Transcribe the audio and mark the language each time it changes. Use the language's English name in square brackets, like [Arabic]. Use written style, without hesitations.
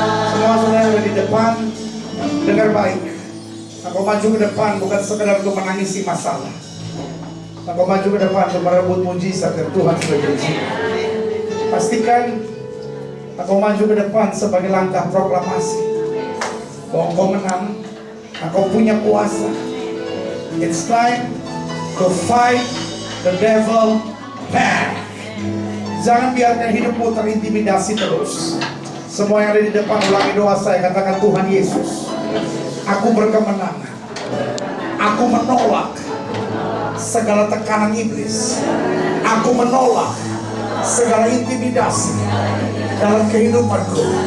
[Indonesian] Semua saudara yang di depan, dengar baik. Aku maju ke depan bukan sekedar untuk menangisi masalah. Aku maju ke depan untuk merebut mujizat yang Tuhan sudah janjikan. Pastikan aku maju ke depan sebagai langkah proklamasi bahwa Engkau menang, Engkau punya kuasa. [English] It's time to fight the devil back. [Indonesian] Jangan biarkan hidupmu terintimidasi terus. Semua yang ada di depan, ulangi doa saya. Katakan, Tuhan Yesus, aku berkemenangan. Aku menolak segala tekanan iblis. Aku menolak segala intimidasi dalam kehidupanku.